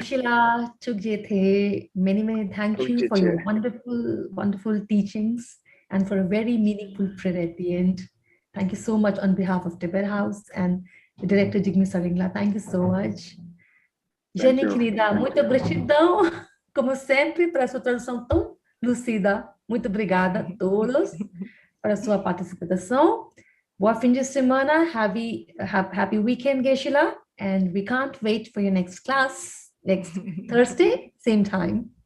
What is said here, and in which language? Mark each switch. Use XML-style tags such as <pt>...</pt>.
<en>Geshe-la, Chukje-the, many thank you for your wonderful teachings and for a very meaningful prayer at the end. Thank you so much on behalf of Tibet House and the director Jigme Saringla. Thank you so much.</en> <pt>Jenny, querida, muito gratidão, como sempre, para a sua tradução tão lucida. Muito obrigada a todos para a sua participação. Boa fim de semana.</pt> <en>Happy weekend,</en> <pt>Geshe-la.</pt> <en>And we can't wait for your next class next Thursday, same time.</en>